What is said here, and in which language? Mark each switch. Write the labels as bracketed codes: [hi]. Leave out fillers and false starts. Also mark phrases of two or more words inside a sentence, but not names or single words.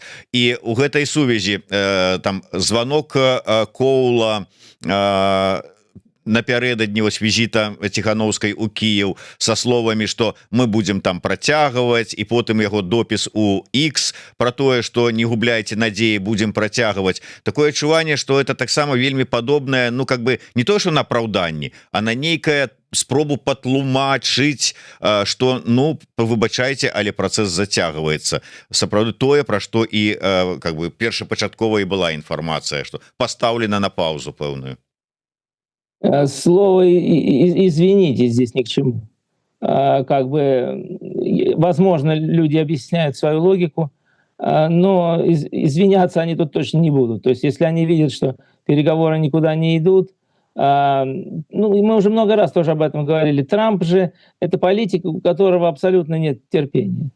[be] І у гэтай сувязі там званок Коула напярэдадні вось візіта Ціхановскай у Кіев со словамі, што мы будем там працягваць, і потым яго допіс у X про тое, што не губляйте надзеі, будем працягваць. Такое адчуванне, што это таксама вельмі падобнае, ну [ru] как бы не то, [be] што на апраўданні, а на нейкае спробу патлумачыць, што, ну, выбачайце, але працэс зацягваецца. Сапраўды тое, пра што і [ru] как бы [be] першапачаткова і была інфармацыя, што пастаўлена на паузу пэўную. [ru] Слово «извините» здесь ни к чему. Как бы, возможно, люди объясняют свою логику, но извиняться они тут точно не будут. То есть если они видят, что переговоры никуда не идут, ну, и мы уже много раз тоже об этом говорили, Трамп же — это политик, у которого абсолютно нет терпения.